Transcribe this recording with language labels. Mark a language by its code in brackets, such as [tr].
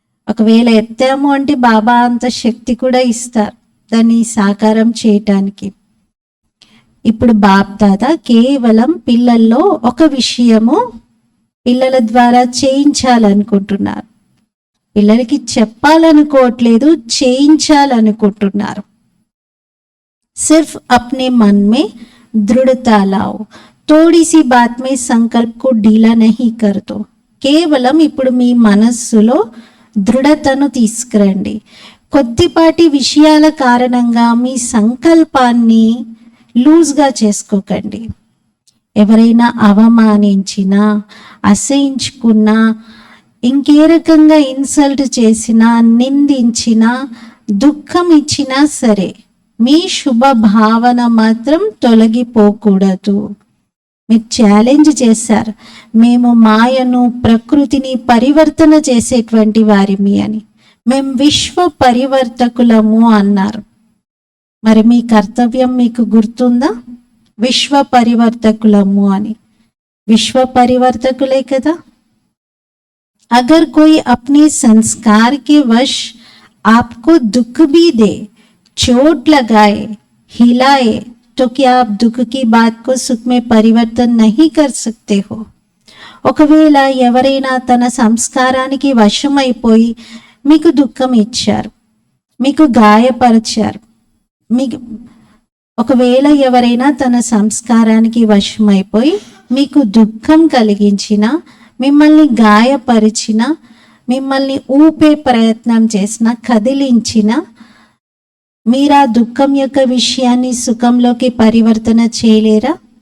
[te] ఒకవేళ ఎత్తాము అంటే బాబా అంత శక్తి కూడా ఇస్తారు దాన్ని సాకారం చేయటానికి. ఇప్పుడు బాప్ దాదా కేవలం పిల్లల్లో ఒక విషయము పిల్లల ద్వారా చేయించాలనుకుంటున్నారు. పిల్లలకి చెప్పాలనుకోవట్లేదు, చేయించాలనుకుంటున్నారు. [hi] सिर्फ अपने मन में दृढ़ता लाओ, थोड़ी सी बात में संकल्प को ढीला नहीं कर दो. [te] కేవలం ఇప్పుడు మీ మనస్సులో దృఢతను తీసుకురండి. కొద్దిపాటి విషయాల కారణంగా మీ సంకల్పాన్ని లూజ్గా చేసుకోకండి. ఎవరైనా అవమానించినా, అసహించుకున్నా, ఇంకే రకంగా ఇన్సల్ట్ చేసినా, నిందించినా, దుఃఖం ఇచ్చినా సరే మీ శుభ భావన మాత్రం తొలగిపోకూడదు. మీరు ఛాలెంజ్ చేశారు, మేము మాయను, ప్రకృతిని పరివర్తన చేసేటువంటి వారిమి అని. మేము విశ్వ పరివర్తకులము అన్నారు. మరి మీ కర్తవ్యం మీకు గుర్తుందా? విశ్వ పరివర్తకులము అని. విశ్వ పరివర్తకులే కదా. [hi] अगर कोई अपने संस्कार के वश आपको दुख भी दे, चोट लगाए, हिलाए, तो क्या आप दुख की बात को सुख में परिवर्तन नहीं कर सकते हो? [te] ఒకవేళ ఎవరైనా తన సంస్కారానికి వశమైపోయి మీకు దుఃఖం ఇచ్చారు, మీకు గాయపరిచారు, మీకు ఒకవేళ ఎవరైనా తన సంస్కారానికి వశమైపోయి మీకు దుఃఖం కలిగించిన, మిమ్మల్ని గాయపరిచిన, మిమ్మల్ని ఊపే ప్రయత్నం చేసిన, కదిలించిన, మీరా దుఃఖం యొక్క విషయాన్ని సుఖంలోకి పరివర్తన చేయలేరా?